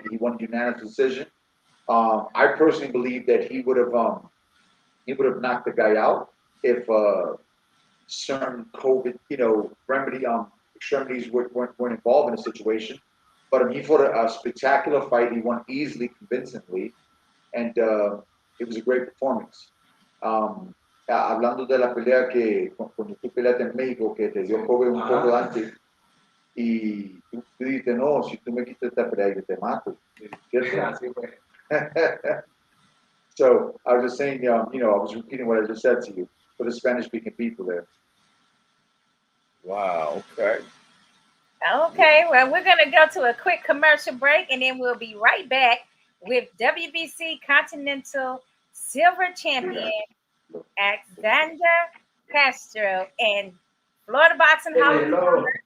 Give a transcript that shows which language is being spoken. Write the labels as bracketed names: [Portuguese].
[English] He won a unanimous decision. I personally believe that he would have knocked the guy out if certain COVID, remedy extremities weren't involved in the situation. But he fought a spectacular fight. He won easily, convincingly, and it was a great performance. [Spanish] Hablando de la pelea que cuando tú peleaste en México, que te dio COVID un poco antes, y tú dices, no, si tú me quitas esta pelea, yo te mato. ¿Cierto? Así fue. [English] So I was just saying, I was repeating what I just said to you for the Spanish-speaking people there. Wow. Okay. Okay, well, we're going to go to a quick commercial break, and then we'll be right back with WBC Continental Silver Champion Alexander Castro and Florida Boxing Hall of Famer.